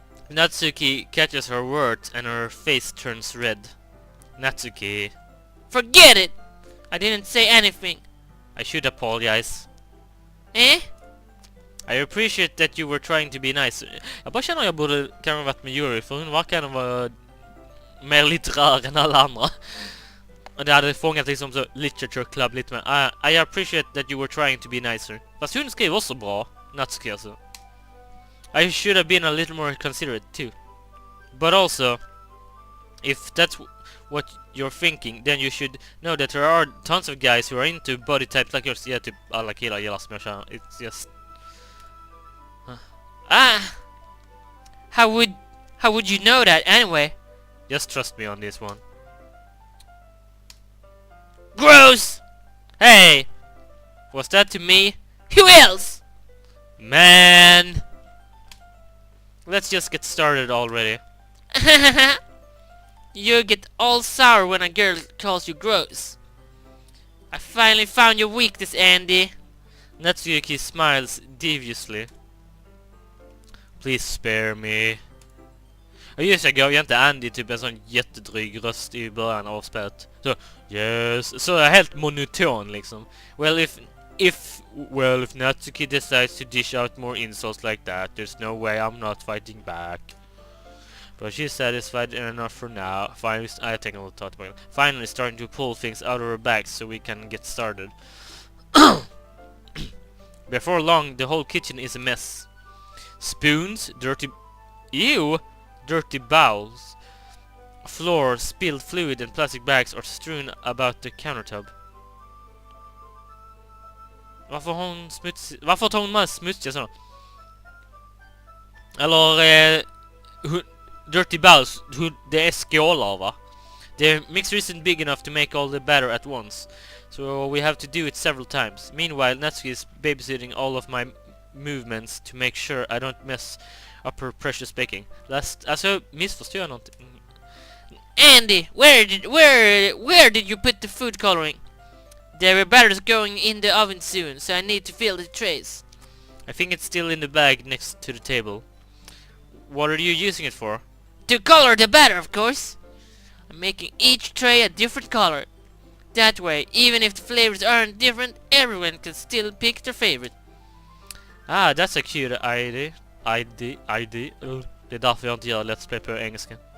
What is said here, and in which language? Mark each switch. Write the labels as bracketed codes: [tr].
[en] Natsuki catches her words and her face turns red. Natsuki, Forget it! I didn't say anything. I should apologize. Eh? I appreciate that you were trying to be nice. [sv] Jag bara känner att jag borde kanske varit med Yuri, för hon verkar vara mer litterär än alla andra. Och det hade fångat liksom så literature club lite mer. [en] I appreciate that you were trying to be nicer. [sv] Fast hon skrev också bra, Natsuki alltså. [en] I should have been a little more considerate too. But also, if that's what you're thinking, then you should know that there are tons of guys who are into body types like yours. Yeah, [sv] typ alla killar gillar smasha. [en] It's just... How would you know that anyway? Just trust me on this one. Gross! Hey! Was that to me? Who else? Man! Let's just get started already. You get all sour when a girl calls you gross. I finally found your weakness, Andy. Natsuki smiles deviously. Please spare me. [sv] Och just jag gav inte Andy typ en sån jättedryg röst i början av spelet. Så, yes. Så helt monoton liksom. [en] Well, if Natsuki decides to dish out more insults like that, there's no way I'm not fighting back. But she's satisfied enough for now. Finally, I think I'll talk about it. Finally starting to pull things out of her bag so we can get started. Before long, the whole kitchen is a mess. Spoons, dirty bowls, floor, spilled fluid and plastic bags are strewn about the countertop. [sv] Varför tar hon med smutsiga sådana? Eller dirty bowls, det är skålar va? [en] The mixer isn't big enough to make all the batter at once, so we have to do it several times. Meanwhile, Natsuki is babysitting all of my movements to make sure I don't mess up her precious baking. [sv] Alltså, missförstår jag någonting? [en] Andy, where did you put the food coloring? The batter's going in the oven soon, so I need to fill the trays. I think it's still in the bag next to the table. What are you using it for? To color the batter, of course. I'm making each tray a different color. That way, even if the flavors aren't different, everyone can still pick their favorite. Ah, that's a cute idea. [sv] Det är därför jag inte gör Let's Play på engelska.